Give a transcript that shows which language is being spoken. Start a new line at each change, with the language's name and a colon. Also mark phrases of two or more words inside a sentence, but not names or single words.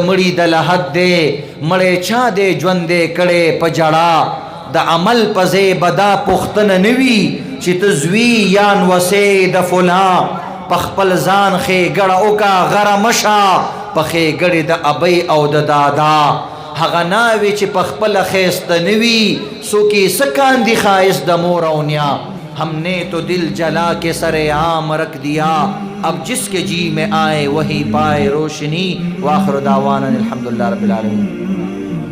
Pashto: مړي د لحد دی، مړی چا دې ژوند دې کړی په جړا، د عمل پزې بدا پختنه نوي چې ته زوی یا نوسې د فلان، په خپل ځان ښېګړه وکړه غره مشه، په ښېګړې د ابۍ او د دادا، هغه ناوې چې په خپله ښایسته نه وي څوک یې څه کاندي ښایست د مور او نیا،
Urdu: ہم نے تو دل جلا کے سر عام رکھ دیا، اب جس کے جی میں آئے وہی پائے روشنی.
Arabic: وآخر دعوانا الحمدللہ رب العالمین.